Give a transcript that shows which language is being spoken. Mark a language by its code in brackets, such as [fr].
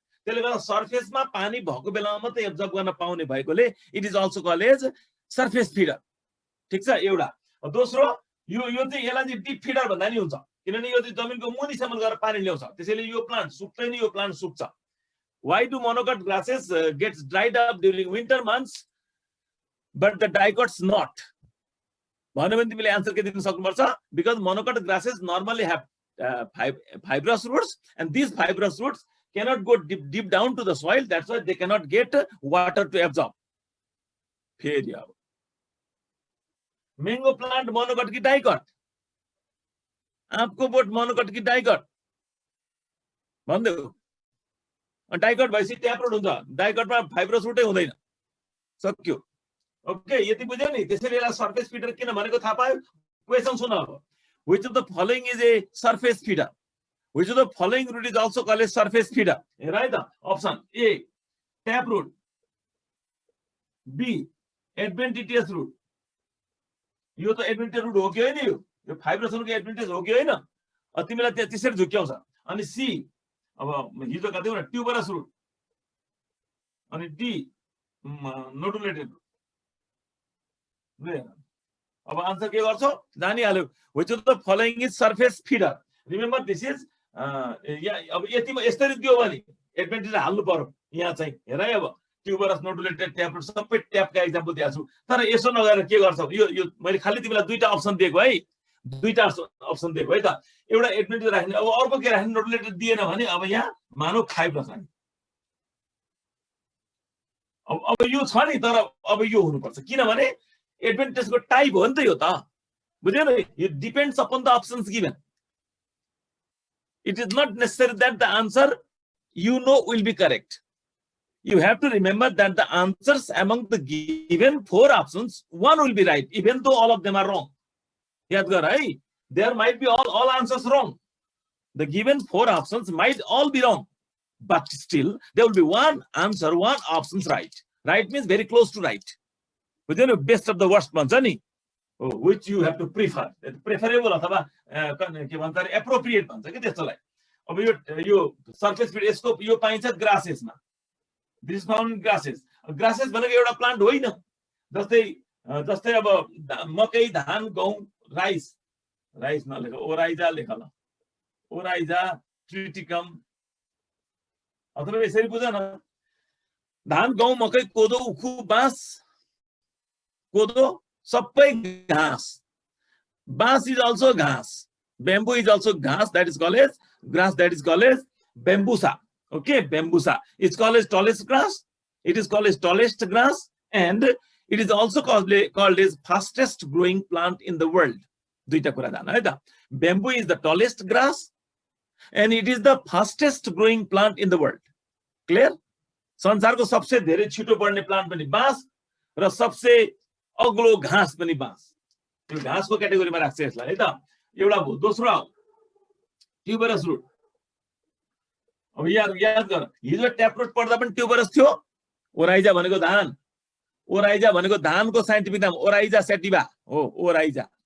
[ne] त्यसले गर्दा सर्फेसमा पानी भएको बेलामा मात्रै एब्जर्ब गर्न पाउने भएकोले [en] It is also called as surface feeder. [ne] ठिक छ, एउटा। दोस्रो, यो चाहिँ यसलाई चाहिँ डिप फिडर भन्दा नि हुन्छ, किनभने यो चाहिँ जमिनको मुनिसम्म गएर पानी ल्याउँछ, त्यसैले यो प्लान्ट सुक्दैन, यो प्लान्ट सुक्छ। [en] Why do monocot grasses gets dried up during winter months but the dicots not? भन्यो भने तिमीले answer के दिन सक्नुपर्छ? Because monocot grasses normally have fibrous roots, and these fibrous roots cannot go deep down to the soil. That's why they cannot get water to absorb. [ne] फेरि अब mango plant मोनोकट कि डाइकट? आँपको बोट मोनोकट कि डाइकट भन्देऊ? डाइकट भएपछि ट्यापरुट हुन्छ, डाइकटमा फाइब्रस रुटै हुँदैन, सक्यो। ओके, यति बुझ्यौ नि? त्यसैले यसलाई सर्फेस फिडर किन भनेको थाहा पायो? क्वेसन सुन अब, [en] which of the following is a surface feeder? Which of the following root is also called a surface feeder? [ne] हेर है त, option A tap root, be एडभेन्टिजियस root, यो त एडभेन्टिजियस रुट हो कि होइन? यो फाइब्रस रुटको एडभेन्टिजियस हो कि होइन? तिमीलाई त्यहाँ त्यसरी झुक्क्याउँछ। अनि सी, अब हिजो कति हो ट्युबरस रुट, अनि डी नोडुलेटेड रुट। अब आन्सर के गर्छौ? जानिहाल्यो। [en] Which of the following is surface feeder? Remember this is [ne] अब यतिमा यसरी दियो भने एडभेन्टिज हाल्नु पर्यो यहाँ चाहिँ। हेर है, अब ट्युबरस, नोडुलेटेड, ट्याप रुट सबै ट्यापका एक्जाम्पल दिएको छु। तर यसो नगरेर के गर्छौ? यो मैले खालि तिमीलाई दुईटा अप्सन दिएको है, दुईटा अप्सन दिएको है त। एउटा एडमिटेड राख्ने, अब अर्को के राख्ने, नोट रिलेटेड दिएन भने अब यहाँ मानव 5 राख्ने। अब यो छ नि, तर अब यो हुनुपर्छ, किनभने एडभान्टेजको टाइप हो नि त यो त, बुझ्यो नि? [en] यो depends upon the options given. It is not necessary that the answer will be correct. You have to remember that the answers among the given 4 options, one will be right, even though all of them are wrong. There might be all answers wrong. The given 4 options might all be wrong, but still there will be one answer, one options right. Right means very close to right. Within the best of the worst ones, which you have to prefer. [ne] Preferable अथवा के भन्छ अरे appropriate भन्छ के त्यसलाई। अब यो surface field यसको यो पाइन्छ ग्रासेसमा। [en] This is found in grasses. [ne] Grasses भनेको एउटा प्लान्ट होइन। जस्तै अब मकै, धान, गहुँ, राइस नलेख, ओराइजा लेख ल, ओराइजा, ट्रिटिकम, अथवा यसरी बुझ न, धान, गहुँ, मकै, कोदो, उखु, बाँस, कोदो सबै घाँस। [en] बाँस is also घाँस. Bamboo is also घाँस, that is called as grass, that is called as bambusa. Okay, bambusa. It's called as tallest grass. It is called as tallest grass, and it is also called as fastest growing plant in the world. [ne] दुईटा कुरा जान है त। [en] Bamboo is the tallest grass, and it is the fastest growing plant in the world. Clear? [ne] संसारको सबसे धेरै छिटो बढ्ने प्लान्ट पनि बाँस र सबसे अग्लो घाँस पनि बाँस। यो घाँसको क्याटेगोरीमा राख्छ यसलाई है त। एउटा भयो। दोस्रो ट्युबरस रुट। अब याद गर, हिजो ट्यापरुट पढ्दा पनि ट्युबरस थियो। ओराइजा भनेको धान, ओराइजा भनेको धानको साइन्टिफिक नाम ओराइजा सेटिभा हो, ओराइजा।